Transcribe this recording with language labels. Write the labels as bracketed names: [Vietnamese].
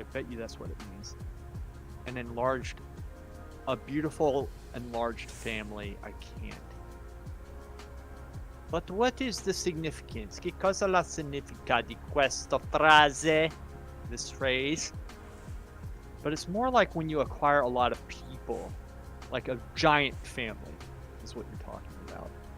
[English] I bet you that's what it means. An enlarged, a beautiful enlarged family. I can't. But what is the significance? [Italian] Che cosa la significa di questa frase? [English] This phrase. But it's more like when you acquire a lot of people, like a giant family, is what you're talking about.